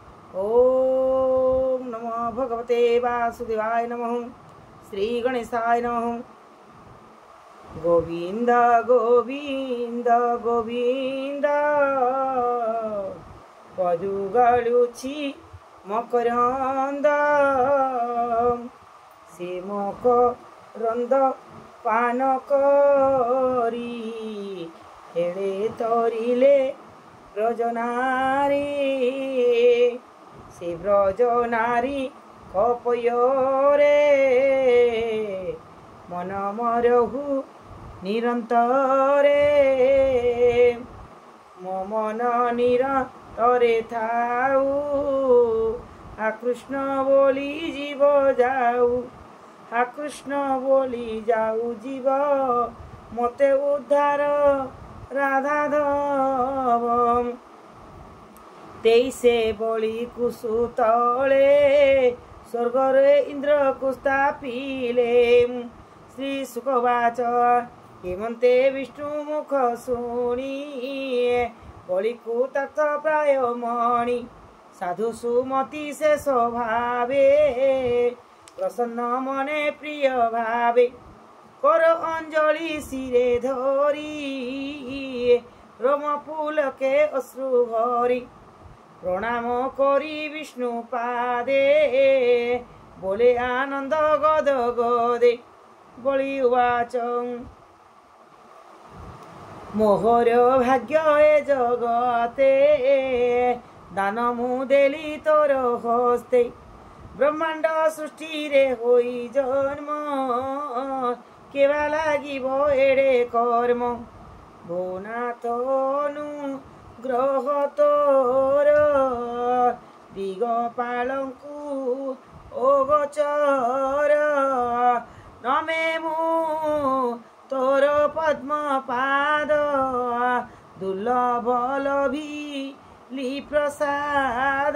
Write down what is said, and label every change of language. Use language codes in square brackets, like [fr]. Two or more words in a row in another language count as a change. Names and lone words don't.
[sa] ओम नमो भगवते वासुदेवाय नमः। श्री गणेशाय नमः। [or] ଗୋବିନ୍ଦ ଗୋବିନ୍ଦ ଗୋବିନ୍ଦ ପଦୁଗାଲୁଛି ମକରନ୍ଦ ସେ ମକରନ୍ଦ ପାନ କରି ହେଲେ ତରିଲେ ବ୍ରଜନାରୀ ସେ ବ୍ରଜନାରୀ କପୟୋରେ ମନ ମରହୁ ନିରନ୍ତରେ ମୋ ମନ ନିରନ୍ତରେ ଥାଉ ଆ କୃଷ୍ଣ ବୋଲି ଜୀବ ଯାଉ ଆ କୃଷ୍ଣ ବୋଲି ଯାଉ ଜୀବ ମତେ ଉଦ୍ଧାର ରାଧାଧବ ତେଇସେ ବଳି କୁସୁ ତଳେ ସ୍ୱର୍ଗରେ ଇନ୍ଦ୍ର କୋ ସ୍ଥାପିଲେ [sa] श्री सुखवाच [or] ହେମନ୍ତେ ବିଷ୍ଣୁ ମୁଖ ଶୁଣି ବଳି କୋ ତଥ ପ୍ରାୟ ମଣି ସାଧୁ ସୁମତି ସେ ସ୍ୱଭାବେ ପ୍ରସନ୍ନ ମନେ ପ୍ରିୟ ଭାବେ କର ଅଞ୍ଜଳି ସିରେ ଧରି ରମ ପୁଲକେ ଅଶ୍ରୁ ଭରି ପ୍ରଣାମ କରି ବିଷ୍ଣୁ ପାଦେ ବୋଲେ ଆନନ୍ଦ ଗଦ ଗଦେ [sa] बलि उवाच [or] ମୋହର ଭାଗ୍ୟ ଏ ଜଗତେ ଦାନ ମୁ ଦେଲି ତୋର ହସ୍ତେ ବ୍ରହ୍ମାଣ୍ଡ ସୃଷ୍ଟି ରେ ହୋଇ ଜନ୍ମ କେବା ଲାଗିବ ଏଡେ କର୍ମ ଭୁବନାଥନୁ ଗ୍ରହ ତୋର ଦିଗପାଳଙ୍କୁ ଓଗୋଚର ନମେ ମୁ ତୋର ପଦ୍ମ ପାଦ ଦୁର୍ଲଭ ଲଭି ପ୍ରସାଦ।